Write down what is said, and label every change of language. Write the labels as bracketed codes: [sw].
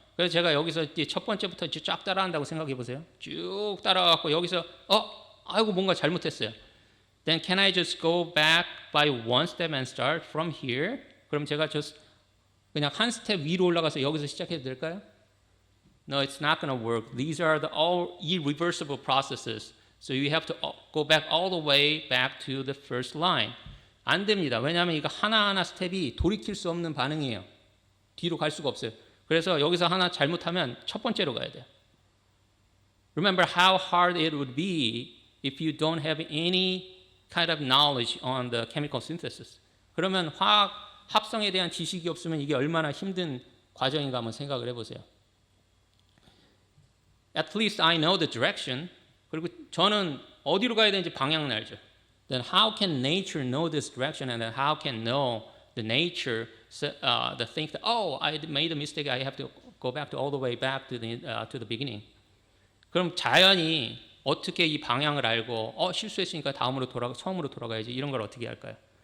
[ko] 그래서 제가 여기서 이제 첫 번째부터 쫙 따라한다고 생각해 보세요. 쭉 따라가고 여기서 아이고 뭔가 잘못했어요. [en] Then can I just go back by one step and start from here? [ko] 그럼 제가 그냥 한 스텝 위로 올라가서 여기서 시작해도 될까요? [en] No, it's not going to work. These are all irreversible processes. So you have to go back all the way back to the first line. [ko] 안 됩니다. 왜냐하면 이거 하나하나 스텝이 돌이킬 수 없는 반응이에요. 뒤로 갈 수가 없어요. 그래서 여기서 하나 잘못하면 첫 번째로 가야 돼요. [en] Remember how hard it would be if you don't have any kind of knowledge on the chemical synthesis. [ko] 그러면 화학 합성에 대한 지식이 없으면 이게 얼마나 힘든 과정인가 한번 생각을 해보세요. [en] At least I know the direction. [ko] 그리고 저는 어디로 가야 되는지 방향을 알죠. [en] Then how can nature know this direction, and then how can know the nature the think that I made a mistake, I have to go back all the way back to the beginning. [ko] 그럼 자연이 어떻게 이 방향을 알고 실수했으니까 처음으로 돌아가야지 이런 걸 어떻게 할까요?